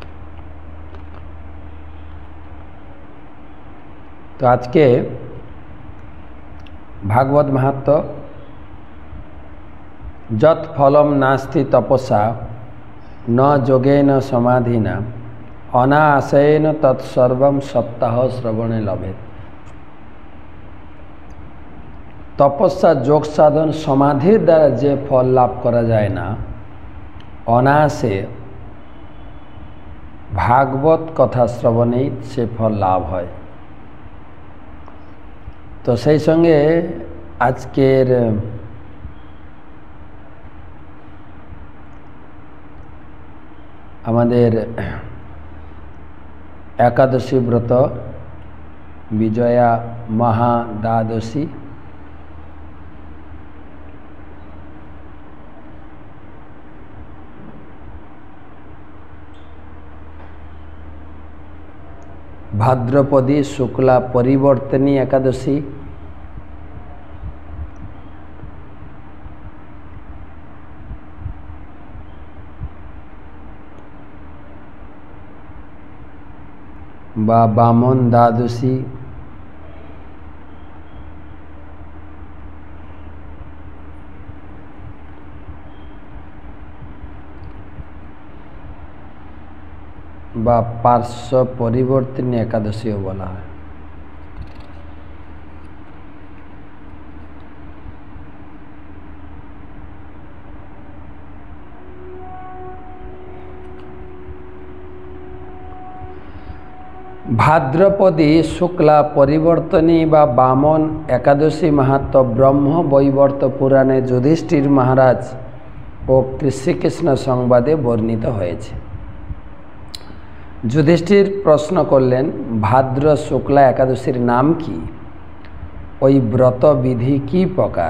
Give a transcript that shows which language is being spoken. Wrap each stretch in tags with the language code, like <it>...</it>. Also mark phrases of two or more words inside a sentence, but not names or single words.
<hi>तो आज के भागवत महात्म्य</hi> <sa>यत् फलम नास्ति तपसा न योगेन समाधिना अनायासेन तत्सर्वं सप्ताह श्रवणे लभेत।</sa> <bn>तपस्या যোগ সাধন সমাধির দ্বারা যে ফল লাভ করা যায় না, অনায়াসে ভাগবত কথা শ্রবণেই সে ফল লাভ হয়। তো সেই সঙ্গে আজকের আমাদের একাদশী ব্রত বিজয়া মহাদ্বাদশী, ভাদ্রপদী শুক্লা পরিবর্তনী একাদশী, বা বামন দ্বাদশী, বা পার্শ্ব পরিবর্তনী একাদশীও বলা হয়। ভাদ্রপদী শুক্লা পরিবর্তনী বা বামন একাদশী মাহাত্ম্য ব্রহ্ম বৈবর্ত পুরাণে যুধিষ্ঠির মহারাজ ও শ্রীকৃষ্ণ সংবাদে বর্ণিত হয়েছে। যুধিষ্ঠির প্রশ্ন করলেন, ভাদ্র শুক্লা একাদশীর নাম কি? ওই ব্রত বিধি কি প্রকার?</bn>